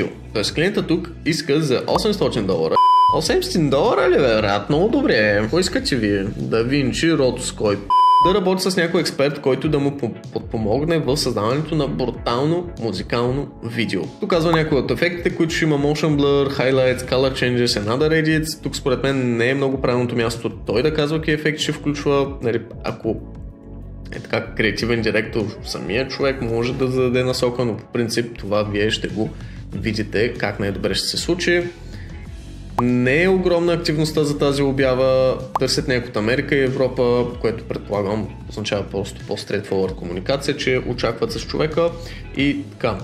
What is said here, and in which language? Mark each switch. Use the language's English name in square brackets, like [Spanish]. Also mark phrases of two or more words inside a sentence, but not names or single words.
[Bulgarian] Т.е. клиента тук иска за $800. $800 ли бе, брат? Много добре. Какво искате вие? Да Винчи, Rotoscope. Да работи с някой експерт, който да му подпомогне в създаването на брутално музикално видео. Тук казва някои от ефектите, които ще има [English] motion blur, highlights, color changes and other edits. [Bulgarian] Тук според мен не е много правилното място той да казва какви ефекти ще включва. Ако е така креативен директор, самия човек може да зададе насока, но по принцип това вие ще го видите как най-добре ще се случи. Не е огромна активността за тази обява, търсят някой от Америка и Европа, което предполагам означава просто по-straightforward комуникация, че очакват с човека и така.